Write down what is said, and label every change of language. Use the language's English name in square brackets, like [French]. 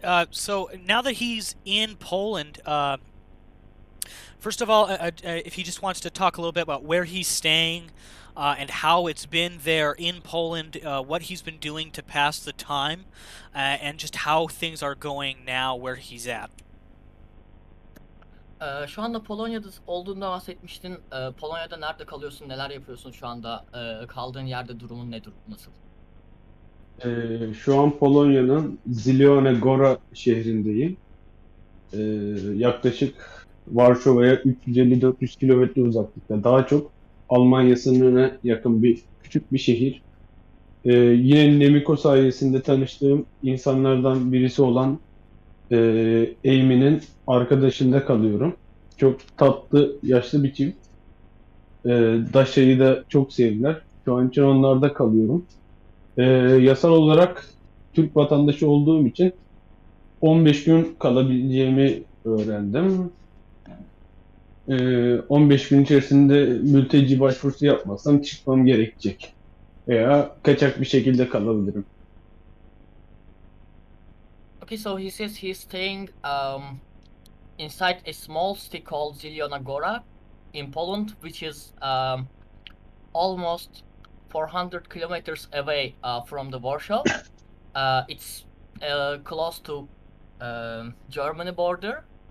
[English] So now that he's in Poland, first of all, if he just wants to talk a little bit about where he's staying, and how it's been there in Poland, what he's been doing to pass the time, and just how things are going now where he's at. [Turkish] Şu anda Polonya'da olduğunda bahsetmiştin. Polonya'da nerede kalıyorsun, neler yapıyorsun şu anda? Kaldığın yerde durumun nasıl? Şu an Polonya'nın Zielone Góra şehrindeyim. Yaklaşık Varşova'ya 350-400 kilometre uzaklıkta. Daha çok Almanya sınırına yakın küçük bir şehir. Yine Nemiko sayesinde tanıştığım insanlardan birisi olan Amy'nin arkadaşında kalıyorum. Çok tatlı, yaşlı bir çift. Daşa'yı da çok sevdiler. Şu an için onlarda kalıyorum. Yasal olarak Türk vatandaşı olduğum için 15 gün kalabileceğimi öğrendim. 15 gün içerisinde mülteci başvurusu yapmazsam çıkmam gerekecek. Veya kaçak bir şekilde kalabilirim. [English] Okay, so he says he's staying inside a small city called Zielonogora in Poland, which is almost 400 kilometers away from the Warsaw. It's close to Germany border.